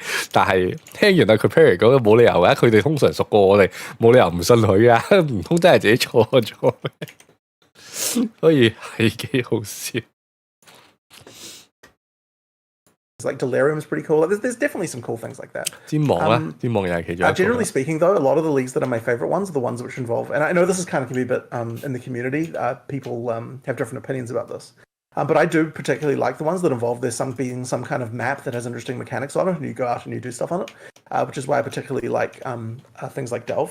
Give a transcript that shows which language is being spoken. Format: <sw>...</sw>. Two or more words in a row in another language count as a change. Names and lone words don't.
<yue>但係聽完Kripp講冇理由嘅，佢哋通常熟過我哋，冇理由唔信佢啊，唔通真係自己錯咗？所以係幾好笑。</yue> <en>Like Delirium is pretty cool. There's definitely some cool things like that.</en> <yue>戰網咧，戰網又係其中一個。</yue> <en>Generally speaking, though, a lot of the leagues that are my favorite ones are the ones which involve, and I know this is kind of can be a bit in the community. People have different opinions about this. But I do particularly like the ones that involve there being some kind of map that has interesting mechanics on it, and you go out and you do stuff on it, which is why I particularly like things like Delve.</en>